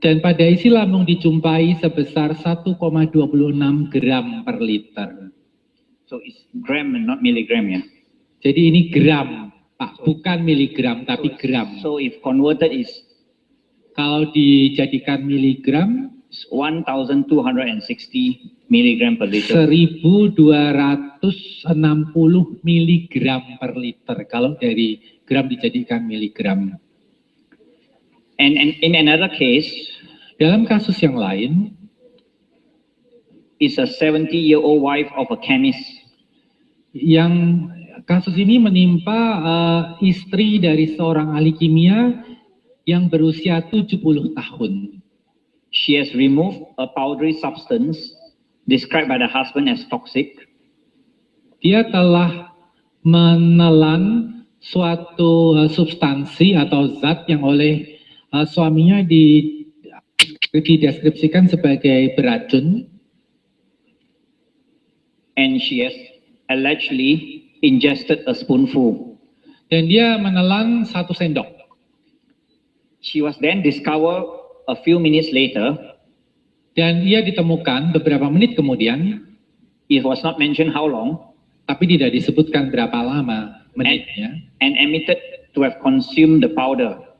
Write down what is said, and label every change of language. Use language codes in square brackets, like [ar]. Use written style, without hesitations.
[id] dan pada isi lambung dijumpai sebesar 1,26 gram per liter. [en] So it's gram and not milligram, yeah. [id] Jadi ini gram, Pak, bukan miligram tapi gram. [en] So if converted is [id] Kalau dijadikan miligram, [en] 1,260 milligram per liter. [id] 1260 miligram per liter. Kalau dari gram dijadikan miligram. [en] And in another case, [id] Dalam kasus yang lain, [en] is a 70-year-old wife of a chemist. [id] yang kasus ini menimpa istri dari seorang ahli kimia yang berusia 70 tahun. [en] She has removed a powdery substance described by the husband as toxic. [id] Dia telah menelan suatu substansi atau zat yang oleh suaminya dideskripsikan sebagai beracun. [en] And she has allegedly ingested a spoonful. [id] Dan dia menelan 1 sendok. [en] She was then discovered a few minutes later. [id] Dan ia ditemukan beberapa menit kemudian. [en] It was not mentioned how long. [id] Tapi tidak disebutkan berapa lama menitnya. [en] And admitted to have consumed the powder.